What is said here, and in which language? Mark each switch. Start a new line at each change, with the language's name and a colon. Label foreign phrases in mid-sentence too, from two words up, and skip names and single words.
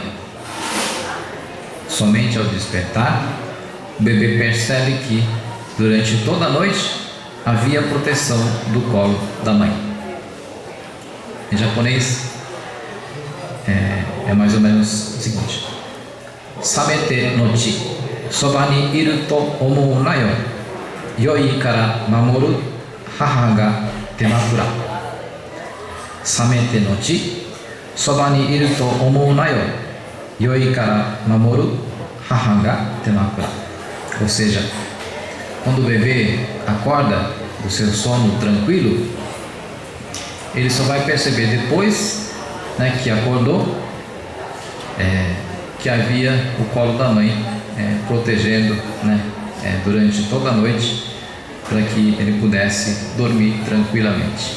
Portuguese: Somente ao despertar, o bebê percebe que durante toda a noite havia a proteção do colo da mãe. Em japonês é mais ou menos o seguinte:
Japanese: 覚めてのち、そばにいると思うなよ、宵から守る母が手枕. 覚めてのち、そばにいると思うなよ、宵から守る母が手枕.
Portuguese: Ou seja, quando o bebê acorda do seu sono tranquilo, ele só vai perceber depois, né, que acordou, que havia o colo da mãe protegendo, né, durante toda a noite, para que ele pudesse dormir tranquilamente.